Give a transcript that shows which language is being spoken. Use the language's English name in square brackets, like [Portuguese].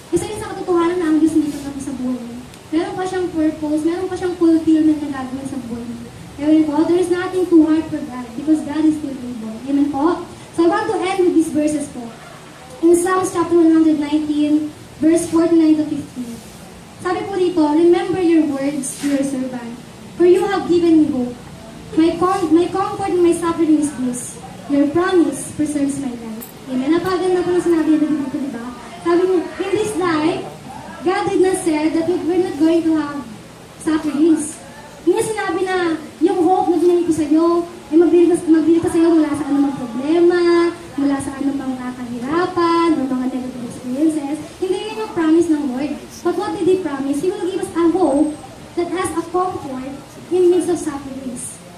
[Filipino] Isa rin sa katotohanan na ang Diyos hindi ka tapos sa buhay mo. Meron pa siyang purpose, meron pa siyang fulfillment na gagawin sa buhay mo. Amen po? [English] There is nothing too hard for God because God is still able. Amen po? So I want to end with these verses po. In Psalms chapter 119, verse 49 to 50. [Filipino] Sabi po dito, [English] remember your words to your servant, for you have given me hope. My comfort in my suffering is this. Your promise preserves my life. Amen. [Filipino] Napaganda po ng sinabi niya dito, di ba? Sabi niya, [English] in this life, God did not say that we're not going to have sufferings. [Filipino] Hindi niya sinabi na yung hope na ginamit ko sa iyo, ay magbili ka sa iyo mula sa anumang problema, mula sa anumang kahirapan, o mga negative experiences. Hindi yun yung promise ng Lord. [English] But what did He promise? He will give us a hope that has a comfort in midst of sufferings.